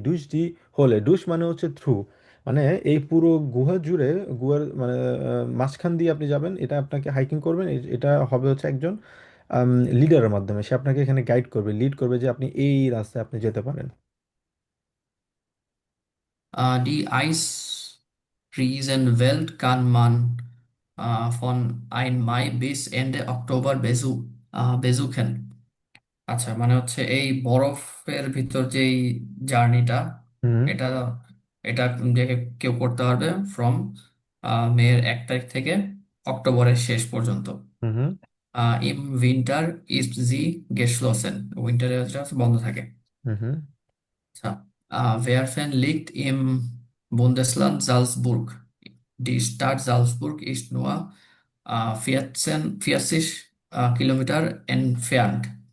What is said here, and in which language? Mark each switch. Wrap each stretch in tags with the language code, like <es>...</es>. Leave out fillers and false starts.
<de>ডুস ডি হলে,</de> <bn>ডুস মানে হচ্ছে থ্রু, মানে এই পুরো গুহা জুড়ে, গুহার মানে মাঝখান দিয়ে আপনি যাবেন, এটা আপনাকে হাইকিং করবেন, এটা হবে হচ্ছে একজন লিডারের মাধ্যমে। সে আপনাকে এখানে গাইড করবে, লিড করবে যে আপনি এই রাস্তায় আপনি যেতে পারেন।</bn> <de>Die Eisriesenwelt kann man von 1 Mai bis Ende Oktober besuchen।</de> <bn>আচ্ছা, মানে হচ্ছে এই বরফের ভিতর যেই জার্নিটা, হুম। এটা এটা যে কেউ করতে পারবে ফ্রম মের 1 তারিখ থেকে অক্টোবরের শেষ পর্যন্ত। হুম। হুম।</bn> <de>ইম উইন্টার ইস্ট জি গেশলোসেন,</de> <bn>উইন্টারে বন্ধ থাকে। হুম। হুম।</bn> <de>Ja. Werfen liegt im Bundesland Salzburg. Die Stadt Salzburg ist nur 40 Kilometer entfernt।</de>